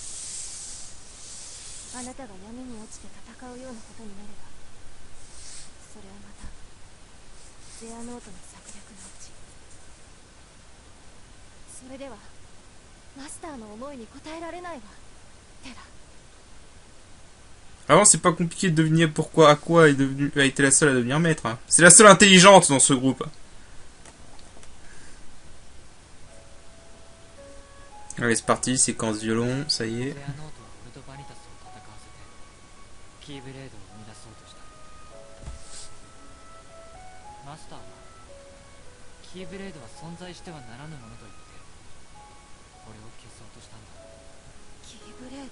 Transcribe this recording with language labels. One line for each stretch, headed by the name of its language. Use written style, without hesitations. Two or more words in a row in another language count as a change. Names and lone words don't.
Japanese: あなたが闇に落ちて戦うようなことになれば、それはまたゼアノートの策略のうち。それではマスターの思いに応えられないわ、テラ。
French: Vraiment, c'est pas compliqué de deviner pourquoi Aqua a été la seule à devenir maître. Hein. C'est la seule intelligente dans ce groupe. Allez, c'est parti, séquence violon, ça y est.
Japanese: マスターはキーブレードは存在してはならぬものと言って俺を消そうとしたんだ。キーブレード。